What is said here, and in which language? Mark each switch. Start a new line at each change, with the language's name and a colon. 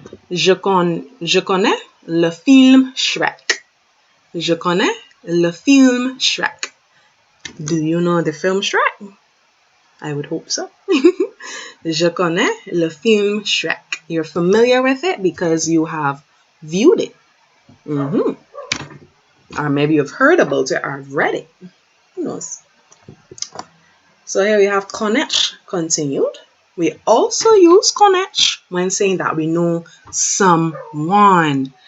French: Je connais le film Shrek. Je connais le film Shrek.
English: Do you know the film Shrek? I would hope so.
French: Je connais le film Shrek.
English: You're familiar with it because you have viewed it. Or maybe you've heard about it or read it. Who knows? So here we have connaître continued. We also use connaître when saying that we know someone.